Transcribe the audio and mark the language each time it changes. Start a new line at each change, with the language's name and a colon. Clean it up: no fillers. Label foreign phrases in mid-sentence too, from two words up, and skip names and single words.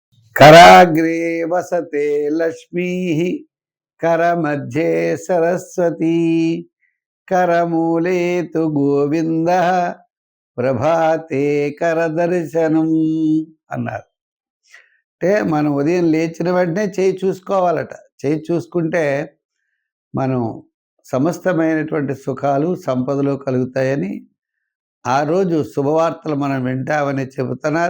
Sanskrit: कराग्रे वसते लक्ष्मीः करमध्ये सरस्वती करमूले तु गोविंदः ప్రభాతే కరదర్శనం అన్నారు.
Telugu: అంటే మనం ఉదయం లేచిన వెంటనే చేయి చూసుకోవాలట. చేయి చూసుకుంటే మనం సమస్తమైనటువంటి సుఖాలు సంపదలు కలుగుతాయని ఆ రోజు శుభవార్తలు మనం వింటామని చెబుతున్నారు.